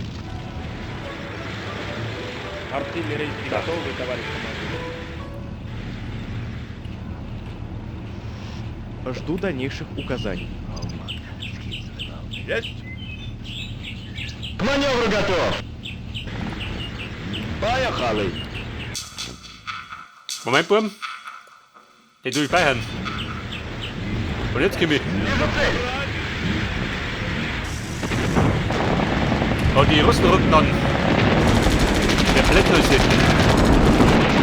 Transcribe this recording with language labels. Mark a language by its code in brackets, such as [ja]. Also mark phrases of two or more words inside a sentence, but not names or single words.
[ru] Артиллерия готовы, товарищ командир. Жду дальнейших указаний. Есть? К маневру готов! Поехали! [de] Moment, Burm. Den tue ich speichern. Und jetzt gib ich. [ru] Вижу цель! [de] Und die Russen rücken an. Wir blenden uns hin.